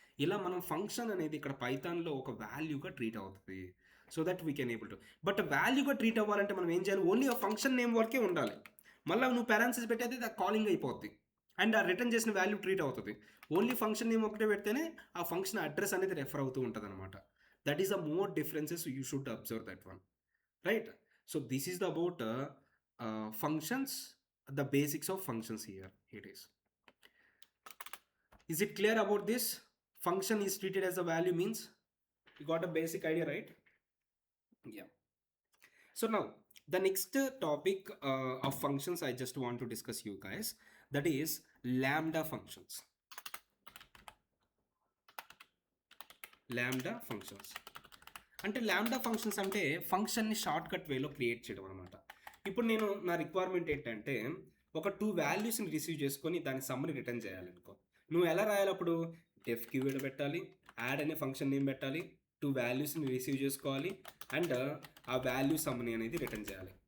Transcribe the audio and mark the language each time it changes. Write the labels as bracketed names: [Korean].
[Telugu] ఇలా మనం ఫంక్షన్ అనేది ఇక్కడ పైథాన్లో ఒక వాల్యూగా ట్రీట్ అవుతుంది, [English] So that we can able to. [Telugu] But వాల్యూగా treat అవ్వాలంటే మనం ఏం చేయాలి, ఓన్లీ ఆ ఫంక్షన్ నేమ్ వరకే ఉండాలి. మళ్ళీ నువ్వు పారాంథసిస్ పెట్టేది అది కాలింగ్ అయిపోద్ది అండ్ ఆ రిటర్న్ చేసిన వాల్యూ ట్రీట్ అవుతుంది. ఓన్లీ ఫంక్షన్ నేమ్ ఒకటే పెడితేనే ఆ ఫంక్షన్ అడ్రస్ అనేది రెఫర్ అవుతూ ఉంటుంది అనమాట. [English] That is the more differences you should observe that one, right? So this is the about functions the basics of functions here. It is it clear about this? Function is treated as a value means you got a basic idea, right? Yeah. So now the next topic of functions I just want to discuss you guys, that is lambda functions. [Telugu] Lambda functions అంటే lambda functions అంటే ఫంక్షన్ని short cut వేలో create చేయడం అనమాట. ఇప్పుడు నేను నా requirement ఏంటంటే ఒక 2 వాల్యూస్ని రిసీవ్ చేసుకొని దాని సమ్మని రిటర్న్ చేయాలనుకో. నువ్వు ఎలా రాయాలి అప్పుడు? డెఫ్ కీవర్డ్ పెట్టాలి, యాడ్ అనే ఫంక్షన్ నేమ్ పెట్టాలి, 2 వాల్యూస్ని రిసీవ్ చేసుకోవాలి అండ్ ఆ వాల్యూ సమ్మని అనేది రిటర్న్ చేయాలి.